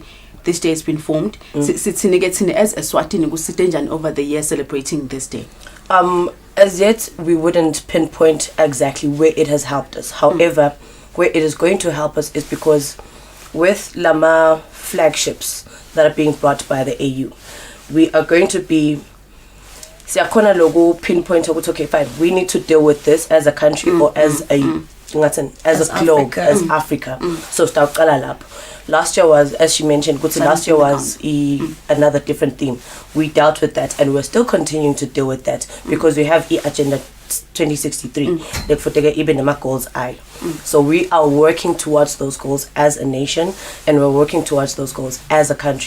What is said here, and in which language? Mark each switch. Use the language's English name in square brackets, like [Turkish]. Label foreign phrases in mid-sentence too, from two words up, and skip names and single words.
[English] This day has been formed. As Eswatini, over the years celebrating this day. As yet, we wouldn't pinpoint exactly where it has helped us. However, where it is going to help us is because with Lama flagships that are being brought by the AU, we are going to be [Swati] siyakhona loku [English] pinpoint ukuthi okay fine, we need to deal with this as a country or as a as a globe, Africa. as Africa. So [Swati] sitawuqala lapho. [English] Last year was, as she mentioned, last year was another different theme. We dealt with that and we're still continuing to deal with that because we have Agenda 2063, like for even the goals So we are working towards those goals as a nation and we're working towards those goals as a country.